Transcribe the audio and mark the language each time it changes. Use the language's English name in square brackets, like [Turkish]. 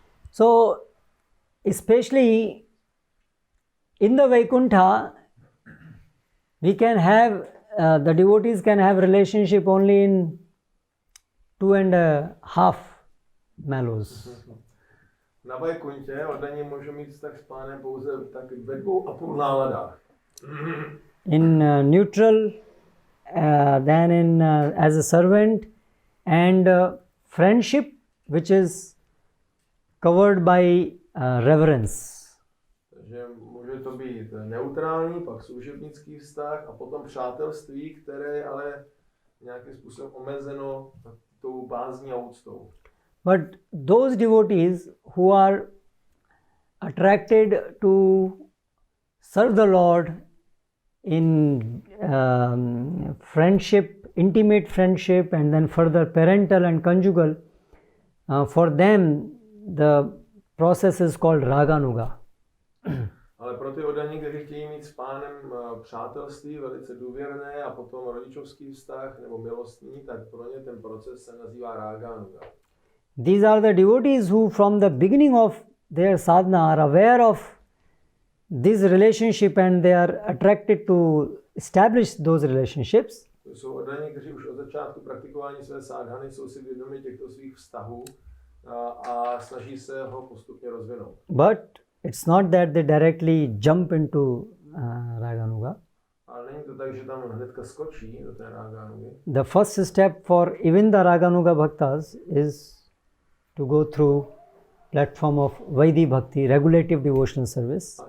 [English] So, especially in the Vaikuntha, we can have the devotees can have relationship only in 2.5 mallows. [Czech] Na Vajkuntě oddaní můžu mít vztah s pánem pouze tak ve 2,5 náladách. [English] In neutral, then in as a servant, and friendship, which is covered by reverence. [Czech] Takže může to být neutrální, pak služebnický vztah a potom přátelství, které je ale nějakým způsobem omezeno tou bázní a úctou. [English] But those devotees who are attracted to serve the Lord in friendship, intimate friendship, and then further parental and conjugal, for them the process is called raganuga. [Czech] Ale pro ty oddaní, kteří chtějí mít s pánem přátelství velice důvěrné a potom rodičovský vztah nebo milostný, tak pro ně ten proces se nazývá raganuga. [English] These are the devotees who from the beginning of their sadhana are aware of this relationship and they are attracted to establish those relationships. [Czech] To jsou oddaní, kteří už od začátku praktikování své sadhany jsou si vědomi těchto svých vztahů a snaží se ho postupně rozvinout. [English] But it's not that they directly jump into raganuga. [Czech] Ale není to tak, že tam hnedka skočí do té raganugy. [English] The first step for even the raganuga bhaktas is to go through platform of Vedic bhakti, regulative devotional service.